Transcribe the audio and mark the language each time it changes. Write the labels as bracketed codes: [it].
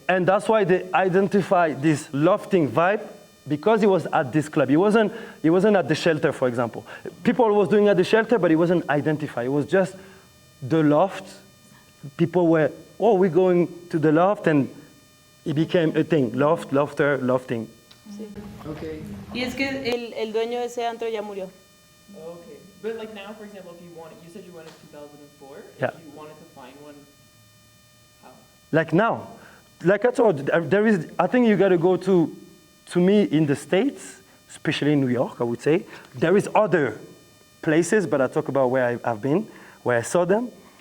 [en] And that's why they identified this lofting vibe, because it was at this club. It wasn't at the shelter, for example. People was doing at the shelter, but it wasn't identified. It was just The Loft. People were, we're going to The Loft, and it became a thing. Loft, lofter, lofting. [es] Sí. [en] Okay. [es] Y es que el dueño de ese antro ya murió. [en] Okay. But like now, for example, if you said you went in 2004. Yeah. If you wanted to find one, how? Like now. Like I told you, I think you got to go to me in the States, especially in New York, I would say. There is other places, but I talk about where I've been, where I saw them.